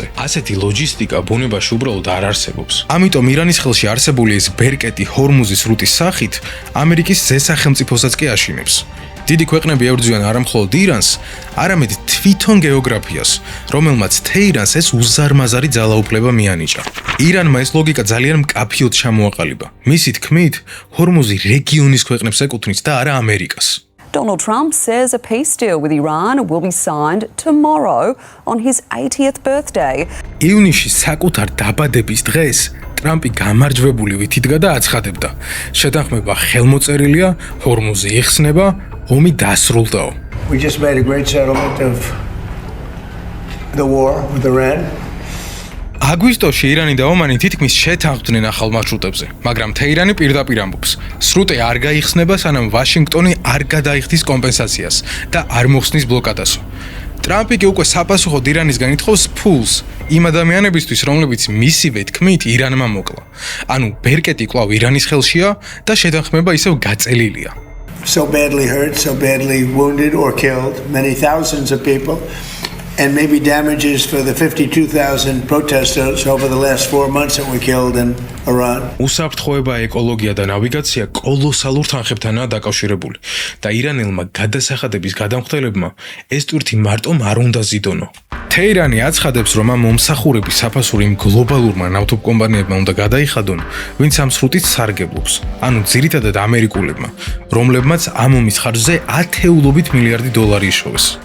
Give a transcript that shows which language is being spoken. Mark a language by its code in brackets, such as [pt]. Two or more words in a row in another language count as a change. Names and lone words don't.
[ka] ასეთი ლოჯისტიკა ბუნებაში უბრალოდ არ არსებობს. ამიტომ ირანის ხელში არსებული ეს ბერკეტი ჰორმუზის სრუტის სახით ამერიკის ზესახელმწიფოსაც კი აშინებს. დიდი ქვეყნები ებრძვიან არა მხოლოდ ირანს, არამედ თვითონ გეოგრაფიას, რომელმაც თეირანს ეს უზარმაზარი ძალაუფლება მიანიჭა. ირანმა ეს ლოგიკა ძალიან მკაფიოდ ჩამოაყალიბა. მისი თქმით, ჰორმუზი რეგიონის ქვეყნებს ეკუთვნის და არა ამერიკას. [en] Donald Trump says a peace deal with Iran will be signed tomorrow on his 80th birthday. [ka] ივნისში საკუთარ დაბადების დღეს ტრამპი გამარჯვებული ვითიდგა და აცხადებდა: შეთანხმება ხელმოწერილია, ჰორმუზი იხსნება, ომი დასრულდაო. [en] We just made a great settlement of the war with Iran. [ka] აგვისტოში ირანი და ომანი თითქმის შეთანხმდნენ ახალ მარშრუტებზე, მაგრამ თეირანი პირდაპირ ამბობს, სრუტე არ გაიხსნება, სანამ ვაშინგტონი არ გადაიხდის კომპენსაციას და არ მოხსნის ბლოკადასო. ტრამპი კი უკვე საპასუხოდ ირანისგან ითხოვს ფულს იმ ადამიანებისთვის, რომლებიც მისივე თქმით ირანმა მოკლა. ანუ ბერკეტი კვლავ ირანის ხელშია და შეთანხმება ისევ გაწელილია. [en] So badly hurt, so badly wounded or killed, many thousands of people, and maybe damages for the 52,000 protesters over the last 4 months that were killed in Iran. [ka] უსაფრთხოება, ეკოლოგია და ნავიგაცია კოლოსალურ თანხებთანაა დაკავშირებული და ირანელმა გადასახადების გადამხდელებმა ეს ტვირთი მარტომ არ უნდა ზიდონო. თეირანი აცხადებს, რომ ამ მომსახურების საფასური იმ გლობალურმა ნავთობკომპანიებმა უნდა გადაიხადონ, ვინც ამ სრუტით სარგებლობს, ანუ ძირითადად ამერიკულებმა, რომლებმაც ამ ომის ხარჯზე ათეულობით მილიარდი დოლარი იშოვეს.